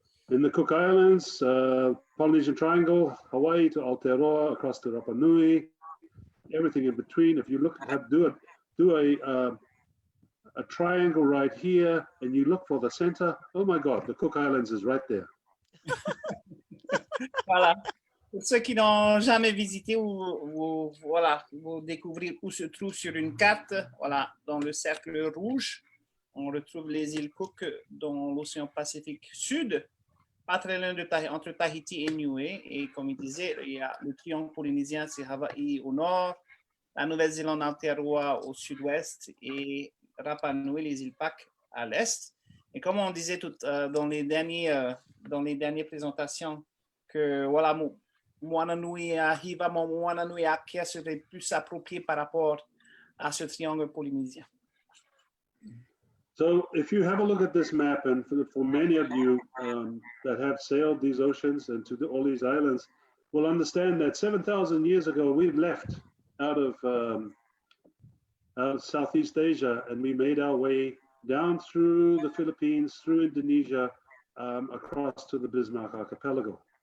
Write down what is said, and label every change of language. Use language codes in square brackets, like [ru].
[en] In the Cook Islands, Polynesian Triangle, Hawaii to Aotearoa, across to Rapa Nui, everything in between. If you look, do a triangle right here, and you look for the center. Oh my God, the Cook Islands is right there. [fr] Voilà. Pour ceux qui n'ont jamais visité ou voilà, vous découvrir où se trouve sur une carte, voilà, dans le cercle rouge, on retrouve les îles Cook dans l'océan Pacifique Sud, pas très loin entre Tahiti et Niue. Et comme il disait, il y a le triangle polynésien, c'est Hawaï au nord, la Nouvelle-Zélande Aotearoa au sud-ouest et Rapa Nui, les îles Pâques à l'est. Et comme on disait dans les dernières présentations, que voilà, Moana Inuiākea, Moana Inuiākea serait plus approprié par rapport à ce triangle polynésien. [en] So if you have a look at this map, and for many of you that have sailed these oceans and to all these islands, will understand that 7,000 years ago, we left out of Southeast Asia, and we made our way down through the Philippines, through Indonesia, across to the Bismarck Archipelago.